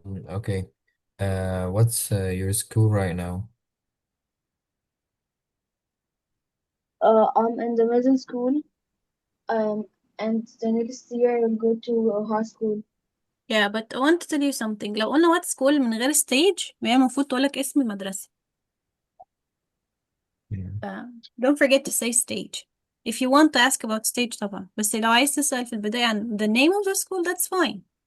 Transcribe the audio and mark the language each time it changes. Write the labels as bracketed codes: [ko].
[en] Okay. What's your school right now? I'm in the middle school. And the next year I'll go to high school. Yeah, but I want to tell you something. [ar] لو قلنا [en] what school [ar] من غير stage هي المفروض تقولك اسم المدرسة. [en] Yeah. Don't forget to say stage. If you want to ask about stage طبعا. [ar] بس لو عايز تسأل في البداية عن [en] the name of the school, that's fine.